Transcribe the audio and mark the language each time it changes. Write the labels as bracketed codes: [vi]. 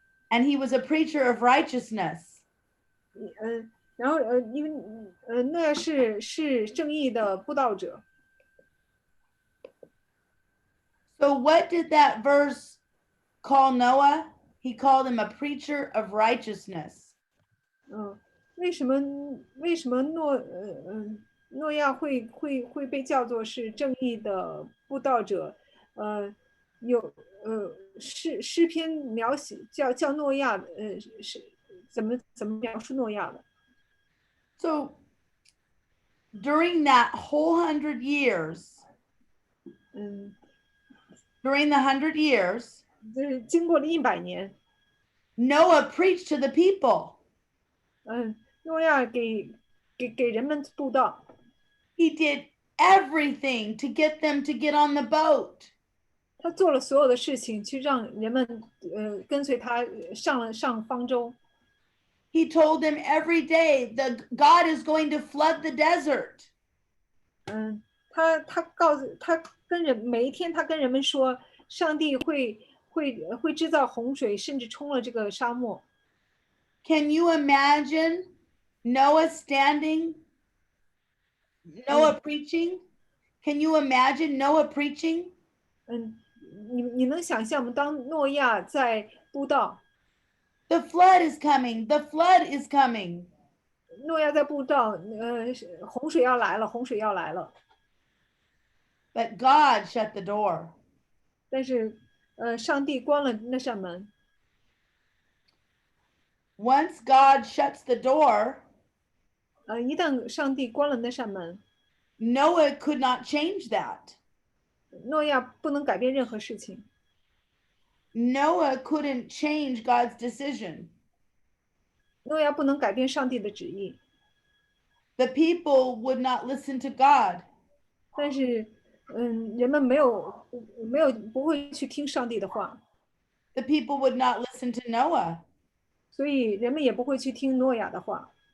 [en] And he was a preacher of righteousness. [zh] 然后因为诺亚是正义的布道者。 [en] So what did that verse call Noah? He called him a preacher of righteousness. [zh] 为什么诺亚会被叫做是正义的布道者？有诗篇描写叫诺亚，是怎么描述诺亚的？ [en] So during that whole 100 years, during the 100 years, [zh] 就是经过了100年， [en] Noah preached to the people. [zh] 诺亚给人们布道。 [en] He did everything to get them to get on the boat. [zh] 他做了所有的事情，去让人们跟随他上方舟。 [en] He told them every day that God is going to flood the desert. [zh] 他告诉每一天他跟人们说，上帝会制造洪水，甚至冲了这个沙漠。 [en] Can you imagine Noah standing? Noah preaching? Can you imagine Noah preaching? [zh] 你能想象吗？当诺亚在布道， [en] The flood is coming. The flood is coming. [zh] 诺亚在布道，洪水要来了，洪水要来了。 [en] But God shut the door. [zh] 但是，上帝关了那扇门。 [en] Once God shuts the door, [zh] 一旦上帝关了那扇门， [en] Noah could not change that. [zh] 诺亚不能改变任何事情。 [en] Noah couldn't change God's decision. [zh] 诺亚不能改变上帝的旨意。 [en] The people would not listen to God. [zh] 但是，人们不会去听上帝的话， [en] The people would not listen to Noah. [zh] 所以人们也不会去听诺亚的话。